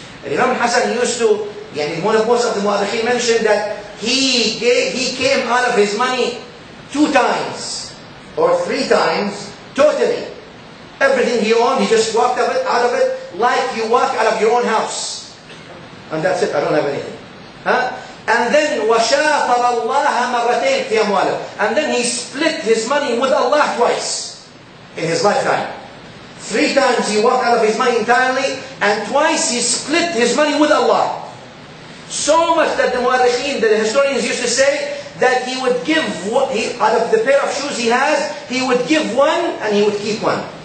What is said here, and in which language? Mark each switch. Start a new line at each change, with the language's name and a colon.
English: And Imam Hassan used to, most of the mu'arrikheen mentioned that he came out of his money 2 times or 3 times totally. Everything he owned, he just walked out of it like you walk out of your own house. And that's it, I don't have anything. And then
Arabic: وَشَاطَرَ اللَّهَ مَرَّتَيْنِ فِي أَمْوَالِهِ.
English: And then he split his money with Allah twice in his lifetime. 3 times he walked out of his money entirely, and twice he split his money with Allah. So much that the mu'arrikheen, the historians used to say, that he would give, out of the pair of shoes he has, he would give one and he would keep one.